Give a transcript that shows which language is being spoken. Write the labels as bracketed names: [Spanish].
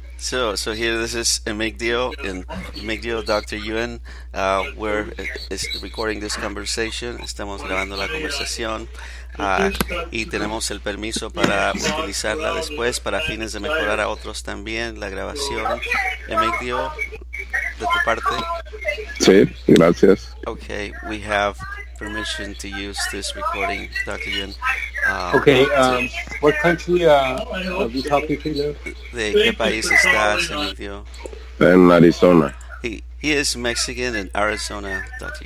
[English] So here, this is Emigdio and Emigdio, Dr. Yuen. We're recording this conversation. [Spanish] Estamos grabando la conversación y tenemos el permiso para utilizarla después para fines de mejorar a otros también la grabación. Emigdio, de tu parte. Sí, gracias. [English] Okay, we have permission to use this recording, Dr. Yuen. Okay. To, What country are we talking to now? [Spanish] ¿De qué país estás, Emigdio? En Arizona. [English] He is Mexican in Arizona, Dr.